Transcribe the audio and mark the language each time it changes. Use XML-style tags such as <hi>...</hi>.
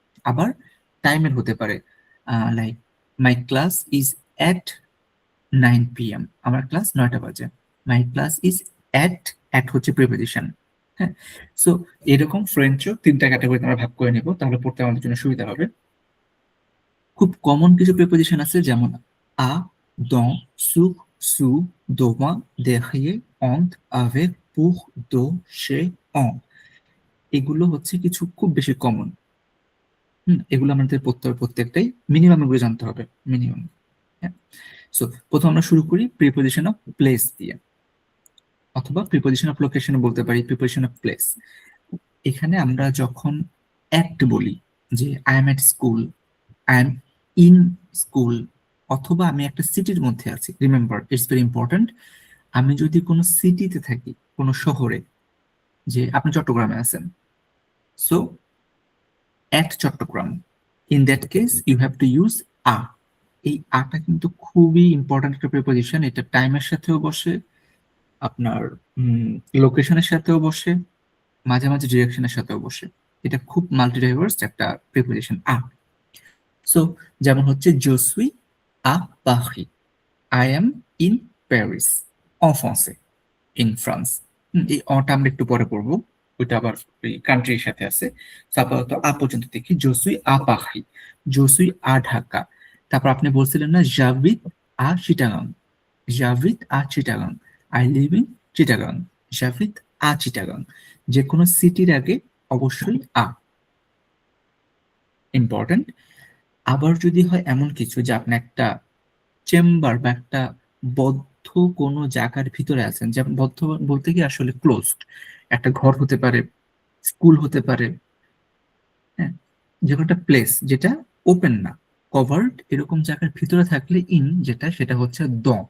<bn>আবার টাইমের হতে পারে</bn> <en>like my class is at 9 PM,</en> <bn>আমার ক্লাস 9টা বাজে।</bn> <en>my class is at</en> <bn>হচ্ছে প্রিপোজিশন। হ্যাঁ, সো এরকম ফ্রেঞ্চও তিনটা ক্যাটাগরিতে আমরা ভাগ করে নিব, তাহলে পড়তে আমাদের জন্য সুবিধা হবে। খুব কমন কিছু প্রিপোজিশন আছে, যেমন</bn> <fr>আ, dans, sur, sous, devant, derrière, entre, avec, pour, de, chez, en।</fr> <bn>এগুলো হচ্ছে কিছু খুব বেশি কমন। এগুলো আমাদের পড়তে হবে, প্রত্যেকটাই মিনিমাম এগুলো জানতে হবে, মিনিমাম। হ্যাঁ, সো প্রথম আমরা শুরু করি প্রিপোজিশন অফ প্লেস দিয়ে, অথবা প্রিপোজিশন অফ লোকেশন বলতে পারি, প্রিপোজিশন অফ প্লেস। এখানে আমরা যখন অ্যাট বলি, যে</bn> <en>I am at school, I am in school,</en> <bn>অথবা আমি একটা সিটির মধ্যে আছি।</bn> <en>Remember, it's very important.</en> <bn>আমি যদি কোনো সিটিতে থাকি, কোনো শহরে, যে আপনি চট্টগ্রামে আছেন, so at Chittagong,</bn> <en>In that case you have to use a.</en> <bn>এই আটা কিন্তু খুবই ইম্পর্টেন্ট একটা প্রিপোজিশন। এটা টাইমের সাথেও বসে, আপনার লোকেশনের সাথেও বসে, মাঝে মাঝে ডিরেকশনের সাথেও বসে। এটা খুব মাল্টি ডাইভার্স একটা প্রিপোজিশন আ। সো যেমন হচ্ছে</bn> <fr>je suis à Paris,</fr> <en>I am in Paris,</en> <fr>en français,</fr> <en>in France।</en> <bn>এই অটা আমরা একটু পরে পড়বো, ওইটা আবার কান্ট্রির সাথে আছে। আপাতত আ পর্যন্ত দেখি,</bn> <fr>je suis à Paris, je suis à ঢাকা।</fr> <bn>তারপর আপনি বলছিলেন না</bn> <fr>j'habite à Chittagong, j'habite à Chittagong,</fr> <en>I live in Chittagong,</en> <fr>j'habite à Chittagong।</fr> <bn>যে কোনো সিটির আগে অবশ্যই আ ইম্পর্টেন্ট। আবার যদি হয় এমন কিছু যে আপনি একটা চেম্বার বা একটা বদ্ধ কোনো জায়গার ভিতরে আছেন, যেমন বদ্ধ বলতে কি আসলে ক্লোজড, একটা ঘর হতে পারে, স্কুল হতে পারে, হ্যাঁ, যে কোনো একটা প্লেস যেটা ওপেন না, কভার্ড, এরকম জায়গার ভিতরে থাকলে ইন যেটা, সেটা হচ্ছে দ।</bn>